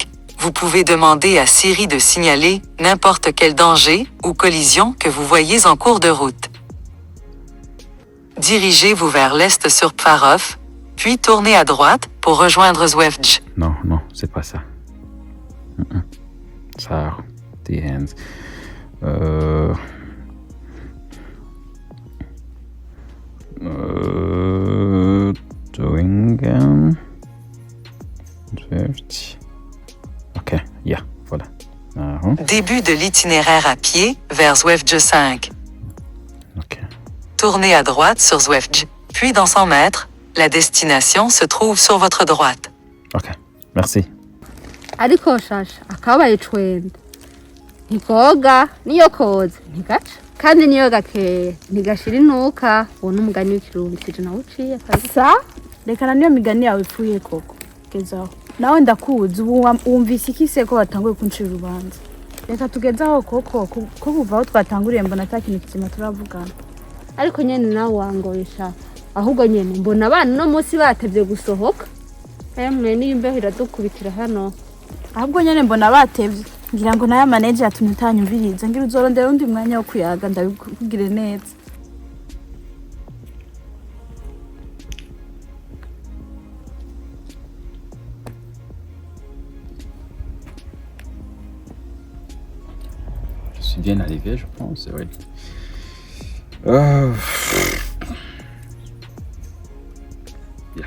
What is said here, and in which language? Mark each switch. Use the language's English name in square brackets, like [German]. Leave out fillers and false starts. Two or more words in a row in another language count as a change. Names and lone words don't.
[French] Vous pouvez demander à Siri de signaler n'importe quel danger ou collision que vous voyez en cours de route. Dirigez-vous vers l'est sur Pfarov, puis tournez à droite pour rejoindre UBUHEMU. Non, c'est pas ça. Ça, [English] the hands. Doing ok, yeah, [French] voilà. Début de l'itinéraire à pied vers UBUHEMU 5. Ok. Tournez à droite sur UBUHEMU, puis dans 100 mètres, la destination se trouve sur votre droite. Ok, merci. [Rundi] ariko Chacha akabaye twende nikoga niyo koze ntigaca kandi niyo gakeye ntigashira inuka uwo n'umugani w'ikirundi sije nawe uciye sa reka niyo migani yawe ipfuye koko gezaho nawe ndakuzi wumvise ikise ko batanguye kunshira urubanza reka tugezaho koko ko kuva aho twatanguriye mbona atakintu kizima turavugana ariko nyene nawe wangoyesha ahubwo nyene mbona abana no munsi batevye gusohoka Emwe n'imbeho iradukubitira hano. ahubwo nyene mbona batevye ngira ngo nayo manager yatumye utanyumviriza ngira uzorondera undi mwanya wo kuyaga ndabikugire neza. [French] Je suis bien arrivé, je pense, oui. Bien.